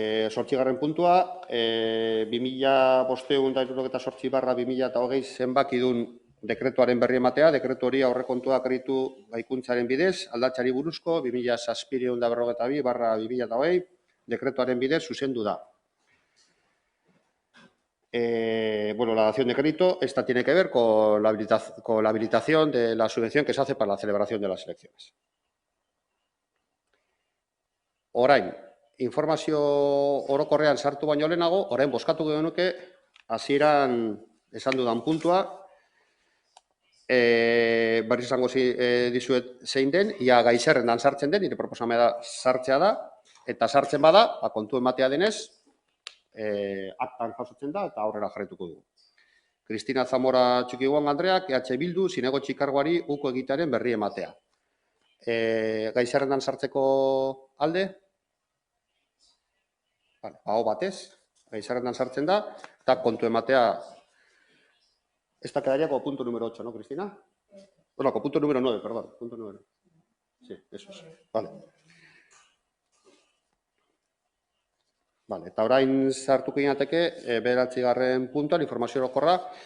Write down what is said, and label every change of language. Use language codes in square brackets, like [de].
[eu] Zortzigarren puntua, 2005/2028 zenbakidun dekretuaren berri ematea, dekretu hori aurrekontua kreditu gaikuntzaren bidez, aldatzeari buruzko 2742/2020 dekretuaren bidez zuzendu da. [es] Bueno, la dación de crédito, esta tiene que ver con la habilitación de la subvención que se hace para la celebración de las elecciones. [eu] Orain, informazio orokorrean sartu baino lehenago, orain bozkatuko genuke hasieran esan dudan puntua, berriz esango dizuet zein den, ia gai zerrendan sartzen den, nire proposamena sartzea da, eta sartzen bada, kontu ematea denez, aktan jasotzen da eta aurrera jarraituko dugu. Cristina Zamora Txukiguan Andreak, EH Bildu, zinegotzi karguari uko egitearen berri ematea. Gai zerrendan sartzeko alde? Aho batez, gai zerrendan sartzen da, eta kontu ematea. [es] Esta quedaría como punto número 8, ¿no, Cristina? Bueno, con punto número 9, perdón. Punto número. Sí, eso es. Vale. [eu] Vale, eta orain sartuko ginateke, bederatzigarren puntuan, informazio orokorra.